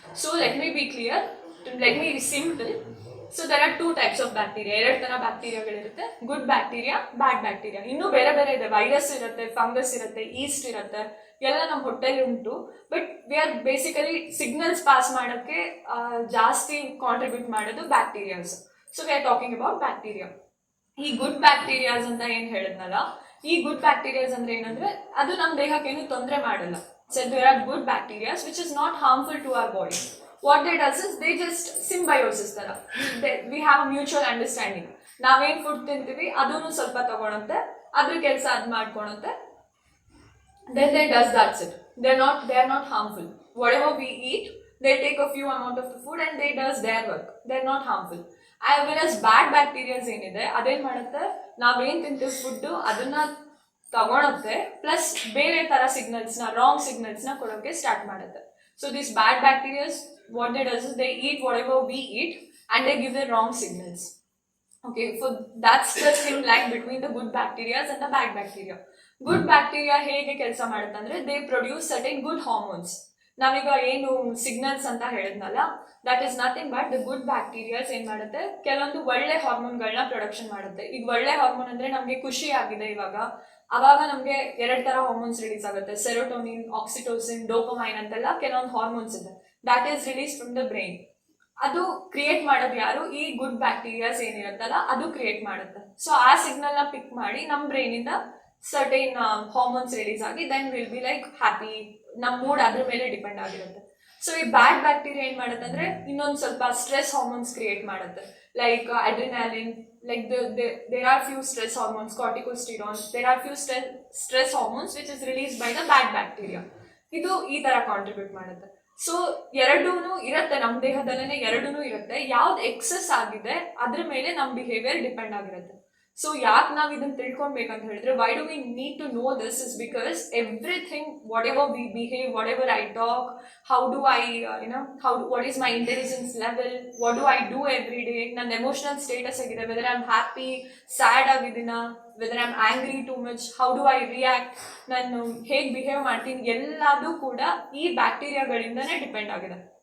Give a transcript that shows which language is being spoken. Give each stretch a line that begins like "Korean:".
English: So let me be clear, let me be simple. So there are 2 types of bacteria.
Kannada: 2 ತರ ಬ್ಯಾಕ್ಟೀರಿಯಾಗಳಿರುತ್ತೆ, good bacteria, ಬ್ಯಾಡ್ bacteria. ಇನ್ನೂ ಬೇರೆ ಬೇರೆ ಇದೆ, virus ಇರುತ್ತೆ, fungus ಇರುತ್ತೆ, ಈಸ್ಟ್ ಇರುತ್ತೆ, ಎಲ್ಲ ನಮ್ಮ ಹೊಟ್ಟೆಲಿ ಉಂಟು. But we are basically signals pass ಮಾಡೋಕ್ಕೆ ಜಾಸ್ತಿ ಕಾಂಟ್ರಿಬ್ಯೂಟ್ ಮಾಡೋದು bacterias.
English: So we are talking about bacteria.
Kannada: ಈ ಗುಡ್ ಬ್ಯಾಕ್ಟೀರಿಯಾಸ್ ಅಂತ ಏನ್ ಹೇಳಿದ್ನಲ್ಲ, ಈ ಗುಡ್ ಬ್ಯಾಕ್ಟೀರಿಯಾಸ್ ಅಂದ್ರೆ ಏನಂದ್ರೆ ಅದು ನಮ್ಮ ದೇಹಕ್ಕೇನು ತೊಂದರೆ ಮಾಡಲ್ಲ.
English: So there are good bacterias which is not harmful to our body. What they does is they just symbiosis ತರ, we have mutual understanding.
Kannada: ನಾವೇನ್ ಫುಡ್ ತಿಂತೀವಿ ಅದನ್ನು ಸ್ವಲ್ಪ ತಗೊಳುತ್ತೆ, ಅದ್ರ ಕೆಲಸ ಅದ್ ಮಾಡ್ಕೊಳುತ್ತೆ.
English: Then they does that's it. They are not harmful. Whatever we eat, they take a few amount of the food and they does their work. They're not harmful. Whereas bad bacterias
Kannada: ಏನಿದೆ ಅದೇನ್ ಮಾಡುತ್ತೆ, ನಾವೇನ್ ತಿಂತೀವಿ food ಅದನ್ನ ತಗೊಳುತ್ತೆ, plus ಬೇರೆ ತರ ಸಿಗ್ನಲ್ಸ್ನ, wrong ಸಿಗ್ನಲ್ಸ್ನ ಕೊಡೋಕೆ ಸ್ಟಾರ್ಟ್ ಮಾಡುತ್ತೆ.
English: So this bad bacterias what they does is they eat whatever we eat and they give the wrong signals. Okay, so that's the thin line between the good bacteria and the bad bacteria.
Kannada: Good bacteria ಹೇಗೆ ಕೆಲಸ ಮಾಡುತ್ತೆ ಅಂದ್ರೆ
English: They produce certain good hormones.
Kannada: ನಾವೀಗ ಏನು signals ಅಂತ ಹೇಳಿದ್ನಲ್ಲ,
English: that is nothing but the good
Kannada: bacterias ಏನ್ ಮಾಡುತ್ತೆ, ಕೆಲವೊಂದು ಒಳ್ಳೆ ಹಾರ್ಮೋನ್ಗಳನ್ನ ಪ್ರೊಡಕ್ಷನ್ ಮಾಡುತ್ತೆ. ಈಗ ಒಳ್ಳೆ ಹಾರ್ಮೋನ್ ಅಂದ್ರೆ ನಮ್ಗೆ ಖುಷಿ ಆಗಿದೆ ಅವಾಗ ನಮ್ಗೆ 2 ತರ ಹಾರ್ಮೋನ್ಸ್ ರಿಲೀಸ್ ಆಗುತ್ತೆ, ಸೆರೋಟೋನಿನ್, ಆಕ್ಸಿಟೋಸಿನ್, ಡೋಪಮೈನ್ ಅಂತೆಲ್ಲ ಕೆಲವೊಂದು ಹಾರ್ಮೋನ್ಸ್ ಇದೆ.
English: That is release from the brain.
Kannada: ಅದು ಕ್ರಿಯೇಟ್ ಮಾಡೋದು ಯಾರು? ಈ ಗುಡ್ ಬ್ಯಾಕ್ಟೀರಿಯಾಸ್ ಏನಿರುತ್ತಲ್ಲ ಅದು ಕ್ರಿಯೇಟ್ ಮಾಡುತ್ತೆ. ಸೊ ಆ ಸಿಗ್ನಲ್ ನ ಪಿಕ್ ಮಾಡಿ ನಮ್ಮ ಬ್ರೈನ್ ಇಂದ ಸರ್ಟೈನ್ ಹಾರ್ಮೋನ್ಸ್ ರಿಲೀಸ್ ಆಗಿ
English: Then will be like happy.
Kannada: ನಮ್ಮ ಮೂಡ್ ಅದ್ರ ಮೇಲೆ ಡಿಪೆಂಡ್ ಆಗಿರುತ್ತೆ. ಸೊ ಈ ಬ್ಯಾಡ್ ಬ್ಯಾಕ್ಟೀರಿಯಾ ಏನ್ ಮಾಡುತ್ತೆ ಅಂದ್ರೆ ಇನ್ನೊಂದು ಸ್ವಲ್ಪ ಸ್ಟ್ರೆಸ್ ಹಾರ್ಮೋನ್ಸ್ ಕ್ರಿಯೇಟ್ ಮಾಡುತ್ತೆ, like adrenaline,
English: like there are few stress hormones, corticosteroids, there are few stress hormones which is released by the bad bacteria.
Kannada: ಇದು ಈ ತರ ಕಾಂಟ್ರಿಬ್ಯೂಟ್ ಮಾಡುತ್ತೆ. ಸೊ ಎರಡೂ ಇರುತ್ತೆ, ನಮ್ಮ ದೇಹದಲ್ಲೇ ಎರಡೂ ಇರುತ್ತೆ. ಯಾವ್ದು ಎಕ್ಸೆಸ್ ಆಗಿದೆ ಅದ್ರ ಮೇಲೆ ನಮ್ಮ ಬಿಹೇವಿಯರ್ ಡಿಪೆಂಡ್ ಆಗಿರುತ್ತೆ. ಸೊ ಯಾಕೆ ನಾವು ಇದನ್ನ ತಿಳ್ಕೊಬೇಕಂತ ಹೇಳಿದ್ರೆ,
English: why do we need to know this is because everything, whatever we behave, whatever I talk, how do I what is my intelligence level, what do I do every day, ನನ್ನ emotional status ಆಗಿದೆ, whether I am happy, sad ಆಗಿದ್ದೀನ, whether I am angry too much, how do I react,
Kannada: ನಾನು ಹೇಗೆ behave ಮಾಡ್ತೀನಿ, ಎಲ್ಲದೂ ಕೂಡ ಈ ಬ್ಯಾಕ್ಟೀರಿಯಾಗಳಿಂದನೇ depend ಆಗಿದೆ.